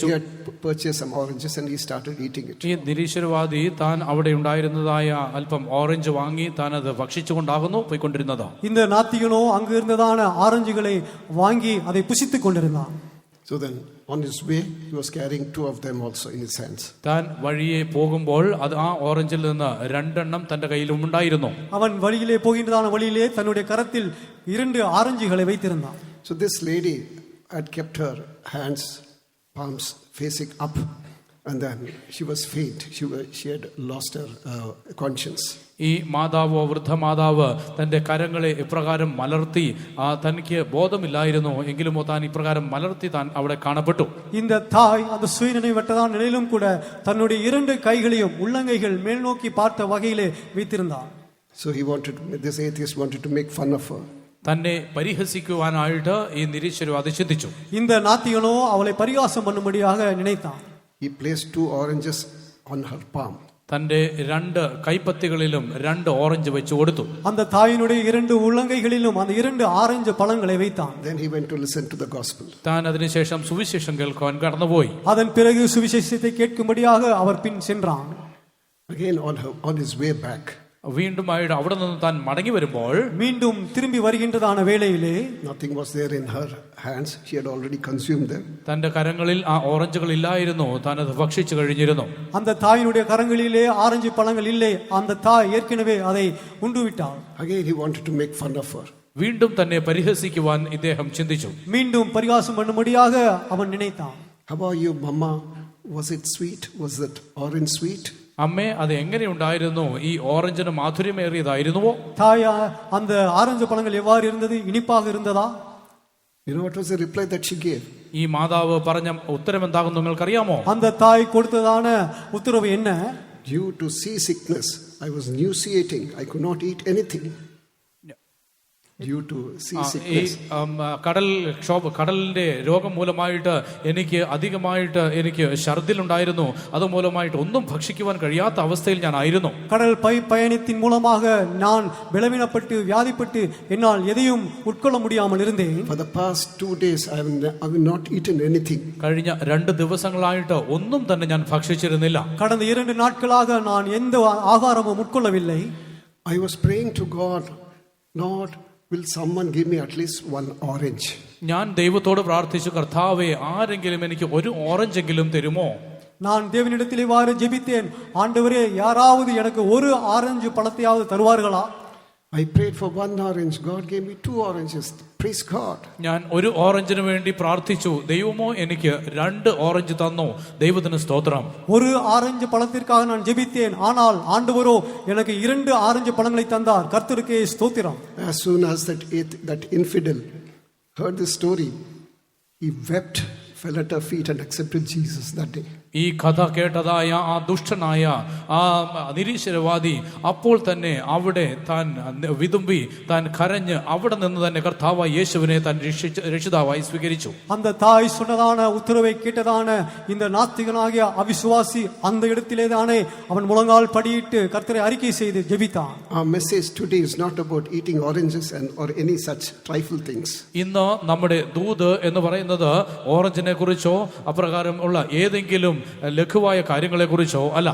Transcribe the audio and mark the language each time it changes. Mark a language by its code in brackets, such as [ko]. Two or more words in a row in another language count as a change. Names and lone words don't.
[en] He had purchased some oranges and he started eating it. [ml] ഈ നിരീശ്വരവാദി താൻ അവിടെ ഉണ്ടായിരുന്നതായ അല്പം ഓറഞ്ച് വാങ്ങി താൻ അത് ഭക്ഷിച്ചുകൊണ്ടാകുന്നു പോയിക്കൊണ്ടിരുന്നത്. [ta] இந்த நாத்திகனோ அங்கு இருந்ததான ஆரஞ்சுகளை வாங்கி அதை புசித்துக் கொண்டிருந்தான். [en] So then on his way he was carrying 2 of them also in his hands. [ml] താൻ വഴിയെ പോകുമ്പോൾ അത് ആ ഓറഞ്ചിൽ നിന്ന് 2 തന്റെ കയ്യിലും ഉണ്ടായിരുന്നു. [ta] அவன் வழியிலே போகின்றதான வழியிலே தன்னுடைய கரத்தில் 2 ஆரஞ்சுகளை வைத்திருந்தான். [en] So this lady had kept her hands, palms facing up, and then she was faint. She had lost her conscience. [ml] ഈ മാതാവോ വൃദ്ധ മാതാവ് തന്റെ കരങ്ങളെ ഇപ്രകാരം മലർത്തി തനിക്ക് ബോധമില്ലായിരുന്നു എങ്കിലുമോ താൻ ഇപ്രകാരം മലർത്തി താൻ അവിടെ കാണപ്പെട്ടു. [ta] இந்த தாய் அந்த சுயநினைவற்றதான நிலையிலும் கூட தன்னுடைய 2 கைகளையும் உள்ளங்கைகள் மேல் நோக்கி பார்த்த வகையிலே வைத்திருந்தார். [en] So this atheist wanted to make fun of her. [ml] തന്നെ പരിഹസിക്കുവാനായിട്ട് ഈ നിരീശ്വരവാദി ചിന്തിച്ചു. [ta] இந்த நாத்திகனோ அவளை பரிகாசம் பண்ணும்படியாக நினைத்தான். [en] He placed 2 oranges on her palm. [ml] തന്റെ 2 കൈപ്പത്തികളിലും 2 ഓറഞ്ച് വെച്ചു കൊടുത്തു. [ta] அந்த தாயினுடைய 2 உள்ளங்கைகளிலும் அந்த 2 ஆரஞ்சு பழங்களை வைத்தான். [en] Then he went to listen to the gospel. [ml] താൻ അതിനുശേഷം സുവിശേഷം കേൾക്കുവാൻ കടന്നുപോയി. [ta] அதன் பிறகு சுவிசேஷத்தை கேட்கும்படியாக அவர் பின் சென்றான். [en] Again on his way back, [ml] വീണ്ടുമായിട്ട് അവിടെ നിന്ന് താൻ മടങ്ങി വരുമ്പോൾ [ta] மீண்டும் திரும்பி வருகின்றதான வேளையிலே [en] nothing was there in her hands. She had already consumed them. [ml] തന്റെ കരങ്ങളിൽ ആ ഓറഞ്ചുകൾ ഇല്ലായിരുന്നു, താൻ അത് ഭക്ഷിച്ചു കഴിഞ്ഞിരുന്നു. [ta] அந்த தாயினுடைய கரங்களிலே ஆரஞ்சு பழங்கள் இல்லை. அந்த தாய் ஏற்கனவே அதை உண்டு விட்டாள். [en] Again, he wanted to make fun of her. [ml] വീണ്ടും തന്നെ പരിഹസിക്കുവാൻ ഇദ്ദേഹം ചിന്തിച്ചു. [ta] மீண்டும் பரிகாசம் பண்ணும்படியாக அவன் நினைத்தான். [en] How about you, Mama? Was it sweet? Was that orange sweet? [ml] അമ്മേ, അത് എങ്ങനെയുണ്ടായിരുന്നു? ഈ ഓറഞ്ചിന് മാധുര്യമേറിയതായിരുന്നുവോ? [ta] தாயா, அந்த ஆரஞ்சு பழங்கள் எவ்வாறு இருந்தது? இனிப்பாக இருந்ததா? [en] You know what was the reply that she gave? [ml] ഈ മാതാവ് പറഞ്ഞ ഉത്തരം എന്താകുന്നു നിങ്ങൾക്കറിയാമോ? [ta] அந்த தாய் கொடுத்ததான உத்தரவு என்ன? [en] Due to seasickness, I was nauseating. I could not eat anything. Due to [ml] ഈ [en] seasickness. [ml] കടലിന്റെ രോഗം മൂലമായിട്ട് എനിക്ക് അധികമായിട്ട് എനിക്ക് ഛർദിലുണ്ടായിരുന്നു. അതുമൂലമായിട്ട് ഒന്നും ഭക്ഷിക്കുവാൻ കഴിയാത്ത അവസ്ഥയിൽ ഞാൻ ആയിരുന്നു. [ta] கடல் பயணத்தின் மூலமாக நான் பலவீனப்பட்டு வியாதிப்பட்டு என்னால் எதையும் உட்கொள்ள முடியாமல் இருந்தேன். [en] For the past 2 days, I have not eaten anything. [ml] കഴിഞ്ഞ 2 ദിവസങ്ങളായിട്ട് ഒന്നും തന്നെ ഞാൻ ഭക്ഷിച്ചിരുന്നില്ല. [ta] கடந்த 2 நாட்களாக நான் எந்த ஆகாரமும் உட்கொள்ளவில்லை. [en] I was praying to God, Lord, will someone give me at least one orange? [ml] ഞാൻ ദൈവത്തോട് പ്രാർത്ഥിച്ചു, കർത്താവേ, ആരെങ്കിലും എനിക്ക് ഒരു ഓറഞ്ചെങ്കിലും തരുമോ? [ta] நான் தேவனிடத்தில் இவ்வாறு ஜெபித்தேன், ஆண்டவரே, யாராவது எனக்கு ஒரு ஆரஞ்சு பழத்தையாவது தருவார்களா? [en] I prayed for one orange. God gave me 2 oranges. Praise God. [ml] ഞാൻ ഒരു ഓറഞ്ചിന് വേണ്ടി പ്രാർത്ഥിച്ചു, ദൈവമോ എനിക്ക് 2 ഓറഞ്ച് തന്നു. ദൈവത്തിന് സ്തോത്രം. [ta] ஒரு ஆரஞ்சு பழத்திற்காக நான் ஜெபித்தேன், ஆனால் ஆண்டவரோ எனக்கு 2 ஆரஞ்சு பழங்களை தந்தார். கர்த்தருக்கே ஸ்தோத்திரம். [en] As soon as that infidel heard this story, he wept, fell at her feet and accepted Jesus that day. [ml] ഈ കഥ കേട്ടതായ ആ ദുഷ്ടനായ ആ നിരീശ്വരവാദി അപ്പോൾ തന്നെ അവിടെ താൻ വിതുമ്പി, താൻ കരഞ്ഞ് അവിടെ നിന്ന് തന്നെ കർത്താവായ യേശുവിനെ താൻ രക്ഷിതാവായി സ്വീകരിച്ചു. [ta] அந்த தாய் சொன்னதான உத்தரவை கேட்டதான இந்த நாத்திகனாகிய அவிசுவாசி அந்த இடத்திலே தானே அவன் முழங்கால் படியிட்டு கர்த்தரை அறிக்கை செய்து ஜெபித்தான். [en] Our message today is not about eating oranges or any such trifle things. [ml] ഇന്ന് നമ്മുടെ ദൂത് എന്ന് പറയുന്നത് ഓറഞ്ചിനെ കുറിച്ചോ അപ്രകാരം ഉള്ള ഏതെങ്കിലും ലഘുവായ കാര്യങ്ങളെ കുറിച്ചോ അല്ല.